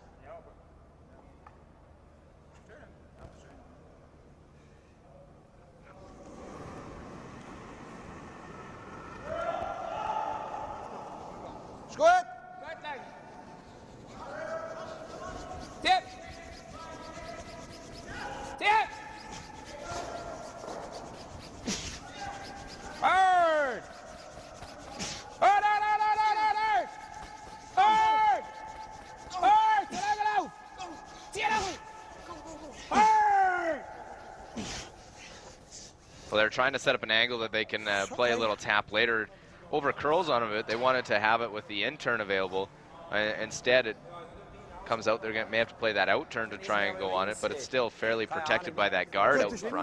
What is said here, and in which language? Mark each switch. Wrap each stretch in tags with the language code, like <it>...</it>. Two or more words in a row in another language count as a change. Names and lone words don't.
<de>Ist gut? Gut, lang. Tipp! Tipp!</de> <en>Hard! Hard, hard, hard, hard, hard, hard! Hard! Hard! Terug!</en> <nl>Terug!</nl> <en>Hard! Well, they're trying to set up an angle that they can play a little tap later. Over curls on it. They wanted to have it with the in turn available. Instead, it comes out. They may have to play that out turn to try and go on it, but it's still fairly protected by that guard out front.</en>